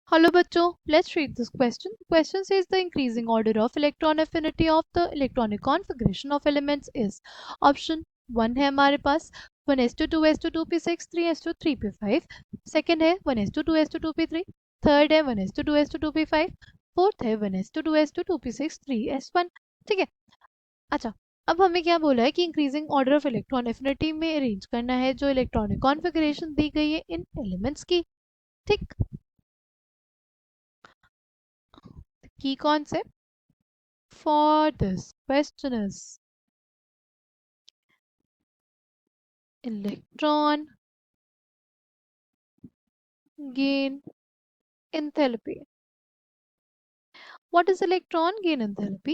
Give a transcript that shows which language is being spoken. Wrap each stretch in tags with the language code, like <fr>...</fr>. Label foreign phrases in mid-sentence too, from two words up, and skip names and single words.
<en>Hello बच्चों, let's read this question. The question says the increasing order of electron affinity of the electronic configuration of elements is option 1</en> <hi>है हमारे पास</hi> <en>1s to 2s to 2p6 3s to 3p5. सेकंड है 1s to 2s to 2p3. थर्ड है 1s to 2s to 2p5. फोर्थ है 1s to 2s to 2p6 3s1.</en> <hi>ठीक है. अच्छा, अब हमें क्या बोला है कि</hi> <en>increasing order of electron affinity</en> <hi>में अरेंज करना है जो</hi> <en>electronic configuration</en> <hi>दी गई है इन एलिमेंट्स की. ठीक.</hi> <en>की concept for this question is electron gain enthalpy. What is electron gain enthalpy?</en>